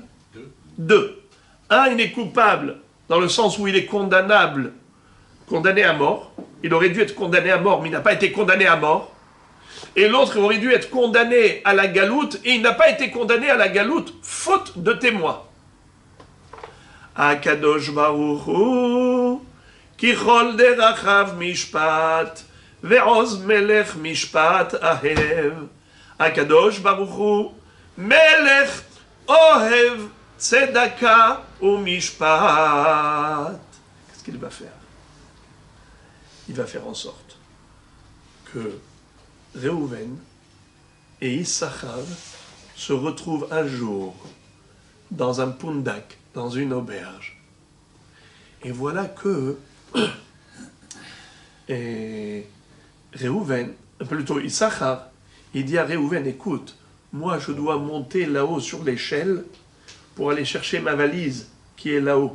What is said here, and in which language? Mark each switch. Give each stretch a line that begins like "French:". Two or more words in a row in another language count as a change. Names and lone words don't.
French: Deux. Un, il est coupable dans le sens où il est condamnable, condamné à mort. Il aurait dû être condamné à mort, mais il n'a pas été condamné à mort. Et l'autre, il aurait dû être condamné à la galoute, et il n'a pas été condamné à la galoute, faute de témoin.
Hebrew: הקדוש ברוך הוא כי כל דרכיו משפט ועוז מלך משפט אהב. הקדוש ברוך הוא מלך אוהב צדקה ומשפט.
French: Qu'est-ce qu'il va faire? Il va faire en sorte que Réhouven et Issachar se retrouvent un jour dans un pundak, dans une auberge. Et voilà que Réhouven, plutôt Issachar, il dit à Réhouven, écoute, moi je dois monter là-haut sur l'échelle pour aller chercher ma valise qui est là-haut.